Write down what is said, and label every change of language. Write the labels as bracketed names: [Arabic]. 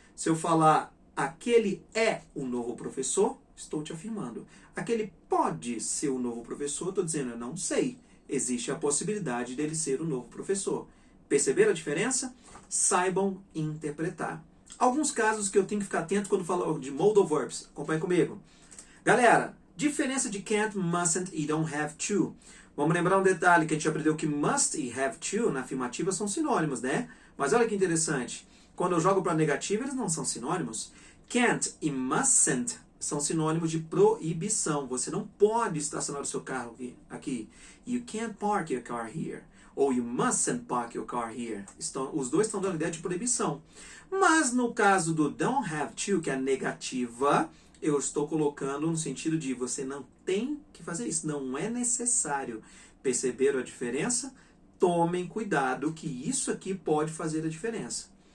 [Portuguese] Se eu falar aquele é o novo professor, estou te afirmando. Aquele pode ser o novo professor, estou dizendo eu não sei. Existe a possibilidade dele ser o novo professor. Perceberam a diferença? Saibam interpretar. Alguns casos que eu tenho que ficar atento quando falo de modal verbs. Acompanhe comigo. Galera, diferença de can't, mustn't e don't have to. Vamos lembrar um detalhe que a gente aprendeu que must e have to na afirmativa são sinônimos, né? Mas olha que interessante. Quando eu jogo para negativa, eles não são sinônimos. Can't e mustn't são sinônimos de proibição. Você não pode estacionar o seu carro aqui. [English] You can't park your car here. Ou you mustn't park your car here. [Portuguese] Os dois estão dando ideia de proibição. Mas no caso do don't have to, que é a negativa, eu estou colocando no sentido de você não tem que fazer isso. Não é necessário. Perceberam a diferença? Tomem cuidado que isso aqui pode fazer a diferença.